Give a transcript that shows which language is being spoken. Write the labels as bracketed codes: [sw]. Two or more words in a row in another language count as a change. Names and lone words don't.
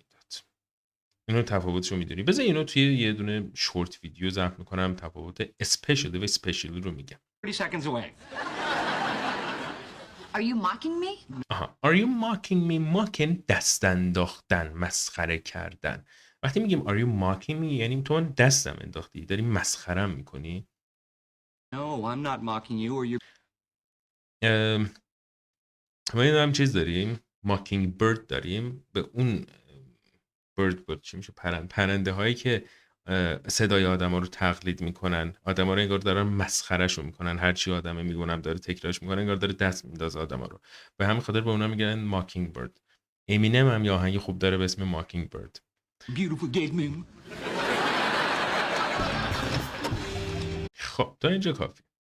[fa] اینو تفاوتشو میدونی؟ بذار اینو توی یه دونه [en] short video [fa] ضبط میکنم، تفاوت especially و especially رو میگم. [en] 30 seconds away. Are you mocking me? [fa] آها. [en] Are you mocking me? mocking [fa] دست انداختن، مسخره کردن. وقتی میگیم [en] are you mocking me [fa] یعنی تو من دستم انداختی، داری مسخرم میکنی. [en] No, I'm not mocking you or you. [fa] ما این هم چیز داریم [en] mocking bird [fa] داریم، به اون bird چی میشه، پرنده هایی که صدای آدم ها رو تقلید میکنن، آدم ها رو انگار دارن مسخرهشون میکنن، هرچی آدمه میگونم داره تکرارش میکنن، انگار داره دست میندازه آدم ها رو. به همین خاطر به اونا میگن [en] mocking bird. [fa] امینم هم یه آهنگ خوب داره به اسم mocking bird. [en] Beautiful gate moon. [fa] خب تا اینجا کافی.